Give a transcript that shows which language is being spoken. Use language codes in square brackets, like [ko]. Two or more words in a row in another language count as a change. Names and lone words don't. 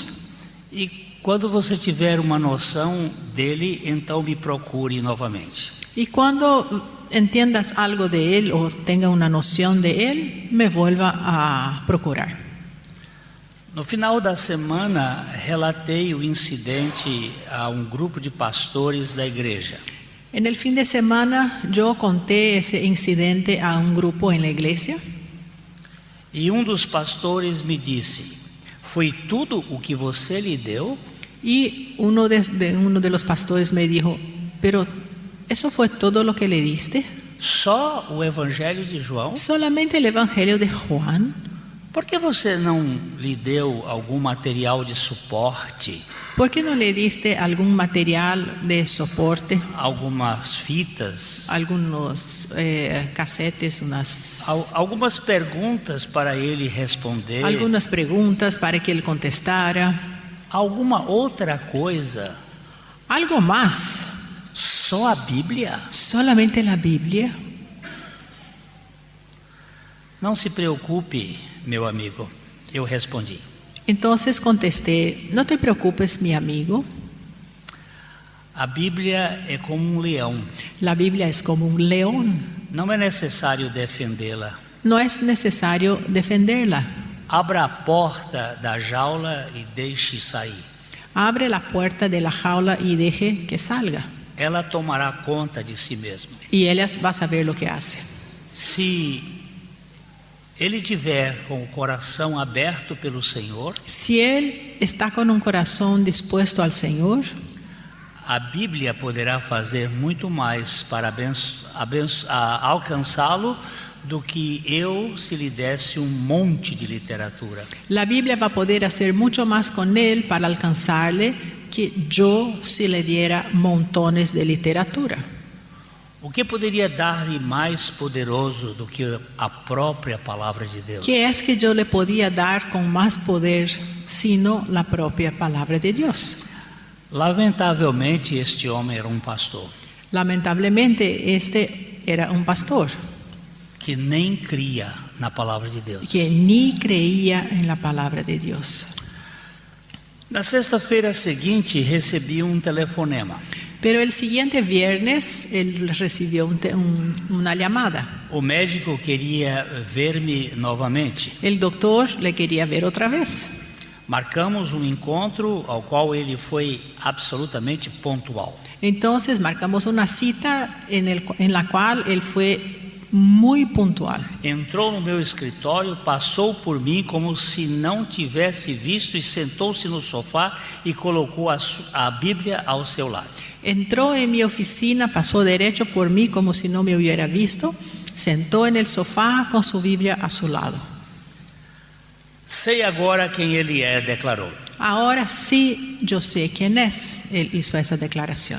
[pt] E quando você tiver uma noção dele, então me procure novamente. [es] Y cuando entiendas algo de él o tenga una noción de él, me vuelva a procurar. [pt] No final da semana, relatei o incidente a um grupo de pastores da igreja. [es] En el fin de semana yo conté ese incidente a un grupo en la iglesia [pt] E um dos pastores me disse: foi tudo o que você lhe deu? [es] y uno de los pastores me dijo, pero ¿eso fue todo lo que le diste? [pt] Só o Evangelho de João? [es] ¿Solamente el Evangelio de Juan? [pt] Por que você não lhe deu algum material de suporte, [es] ¿Por qué no le diste algún material de soporte? [pt] algumas fitas, [es] Algunos casetes, [pt] algumas perguntas para ele responder, [es] algunas preguntas para que él contestara, [pt] alguma outra coisa? [es] algo más, [pt] Só a Bíblia? [es] solamente la Biblia. [pt] Não se preocupe, meu amigo. Eu respondi: [es] Entonces contesté, no te preocupes, mi amigo, [pt] a Bíblia é como leão. [es] la Biblia es como un león. [pt] Não é necessário defendê-la. [es] No es necesario defenderla. [pt] Abra a porta da jaula e deixe sair. [es] Abre la puerta de la jaula y deje que salga. [pt] Ela tomará conta de si mesma. [es] Y ella va a saber lo que hace. [pt] Se ele tiver com o coração aberto pelo Senhor, [es] Si él está con un corazón dispuesto al Señor, [pt] a Bíblia poderá fazer muito mais para alcançá-lo do que eu se lhe desse monte de literatura. [es] la Biblia va a poder hacer mucho más con él para alcanzarle que yo si le diera montones de literatura. [pt] O que poderia dar-lhe mais poderoso do que a própria palavra de Deus? [es] ¿Qué es que yo le podía dar con más poder sino la propia palabra de Dios? [pt] Lamentavelmente, este homem era um pastor [es] Lamentablemente, este era un pastor [pt] que nem cria na palavra de Deus. [es] que ni creía en la palabra de Dios. [pt] Na sexta-feira seguinte, recebi um telefonema. [es] Pero el siguiente viernes él recibió una llamada. [pt] O médico queria ver-me novamente. [es] El doctor le quería ver otra vez. [pt] Marcamos um encontro ao qual ele foi absolutamente pontual. [es] Entonces marcamos una cita en la cual él fue muy puntual. [pt] Entrou no meu escritório, passou por mim como se não tivesse visto e sentou-se no sofá e colocou a Bíblia ao seu lado. [es] Entró en mi oficina, pasó derecho por mí como si no me hubiera visto, sentó en el sofá con su Biblia a su lado. [pt] Sei agora quem ele é, declarou. [es] Ahora sí yo sé quién es. Él hizo esa declaración.